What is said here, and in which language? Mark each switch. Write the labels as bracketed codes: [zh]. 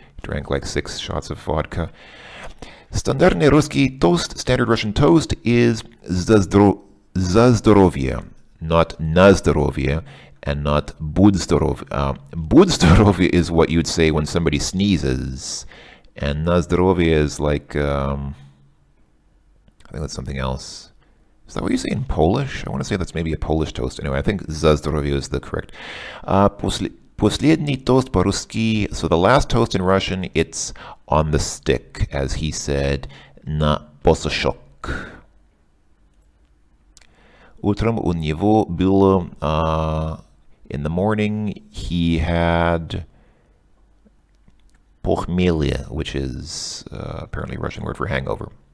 [en] He drank like 6 shots of vodka. [ru] Стандартный русский [en] toast, standard Russian toast, is [ru] за здоровье, [en] not [ru] на здоровье, [en] and not [ru] будь здоров. Будь здоровье [en] is what you'd say when somebody sneezes, and [ru] на здоровье [en] is like, I think that's something else. Is that what you say in Polish? I want to say that's maybe a Polish toast. Anyway, I think [ru] за здоровье [en] is the correct. [ru] Последний [en] toast [ru] по-русски. [en] So the last toast in Russian, it's on the stick, as he said, [ru] на посошок. Утром у него было... [en] in the morning, he had похмелье, which is apparently a Russian word for hangover.